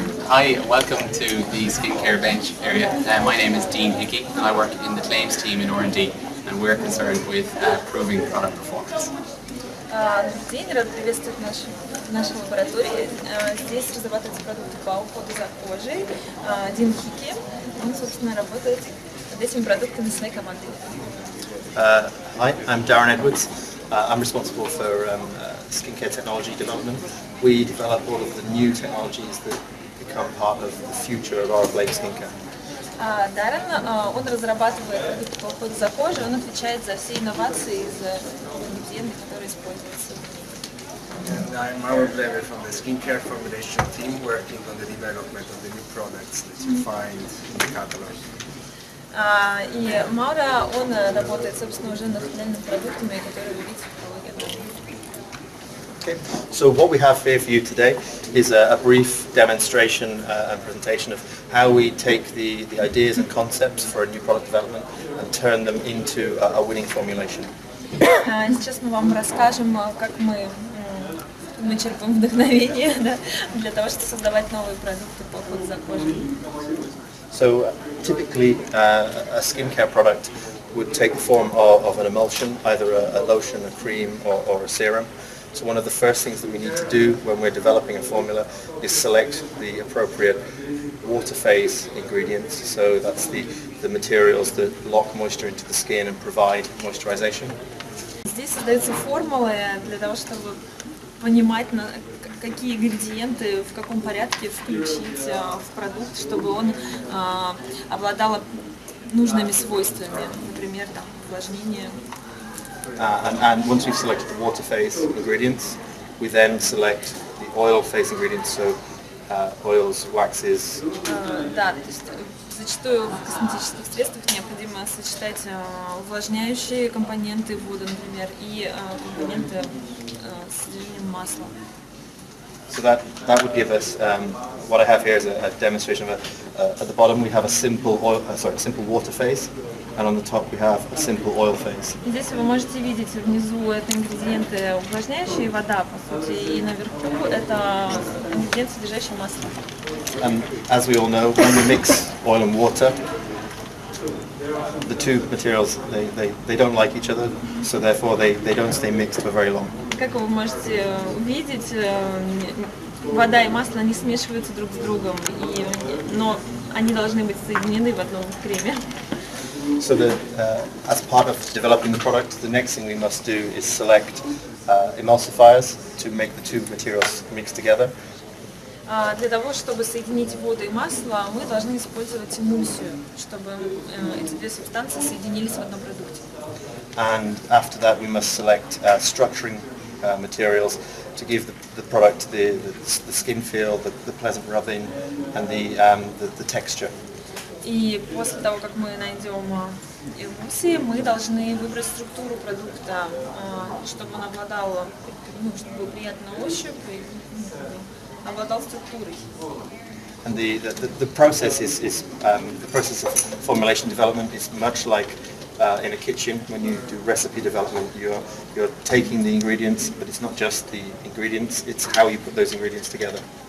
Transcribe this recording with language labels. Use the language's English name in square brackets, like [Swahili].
[English] Hi, welcome to the skincare bench area. My name is Dean Hickey and I work in the claims team in R&D, and we're concerned with proving product performance. [Russian] Добрый день, рад приветствовать в нашей лаборатории. Здесь разрабатывается продукты по уходу за кожей. Дин Хики, он, собственно, работает над этими продуктами своей командой. [English] Hi, I'm Darren Edwards. I'm responsible for skincare technology development. We develop all of the new technologies that become part of the future of Oriflейм skincare. [Russian] Даррен, он разрабатывает продукты по уходу за кожей, он отвечает за все инновации из ингредиентов, которые используются. [English] And I'm Oriflейм from the skincare formulation team, working on the development of the new products that you find in the catalog. [Russian] И Маура, он работает, собственно, уже над финальными продуктами, которые вы видите в каталоге. [English] Okay. So what we have here for you today is a brief demonstration and presentation of how we take the ideas and concepts for a new product development and turn them into a winning formulation. [Russian] Сейчас мы вам расскажем, как мы черпаем вдохновение, да, для того, чтобы создавать новые продукты по уходу за кожей. [English] So typically a skincare product would take the form of an emulsion, either a lotion, a cream or a serum. So one of the first things that we need to do when we're developing a formula is select the appropriate water phase ingredients. So that's the materials that lock moisture into the skin and provide moisturization. [Russian] Здесь создаются формулы для того, чтобы понимать, какие ингредиенты, в каком порядке включить в продукт, чтобы он обладал нужными свойствами, например, там, увлажнение. [English] And once we've selected the water phase ingredients, we then select the oil phase ingredients, so oils, waxes. [Russian] Да, то есть зачастую в косметических средствах необходимо сочетать увлажняющие компоненты воду, например, и компоненты с содержанием масла. [English] So that would give us what I have here is a demonstration of at the bottom we have a simple simple water phase, and on the top we have a simple oil phase. [Russian] Здесь вы можете видеть внизу это ингредиенты увлажняющие, вода по сути, и наверху это ингредиент, содержащий масло. [English] And as we all know, when we mix oil and water, the two materials they don't like each other, so therefore they don't stay mixed for very long. [Russian] Как вы можете увидеть, вода и масло не смешиваются друг с другом, но они должны быть соединены в одном креме. [English] So as part of developing the product, the next thing we must do is select emulsifiers to make the two materials mix together. [Russian] Для того, чтобы соединить воду и масло, мы должны использовать эмульсию, чтобы эти две субстанции соединились в одном продукте. [English] And after that, we must select structuring materials to give the product the skin feel, the pleasant rubbing, and the texture. [Russian] И после того, как мы найдем эмульсии, мы должны выбрать структуру продукта, чтобы он обладал, чтобы был приятный на ощупь, и обладал структурой. [English] And the process the process of formulation development is much like in a kitchen when you do recipe development. You're taking the ingredients, but it's not just the ingredients; it's how you put those ingredients together.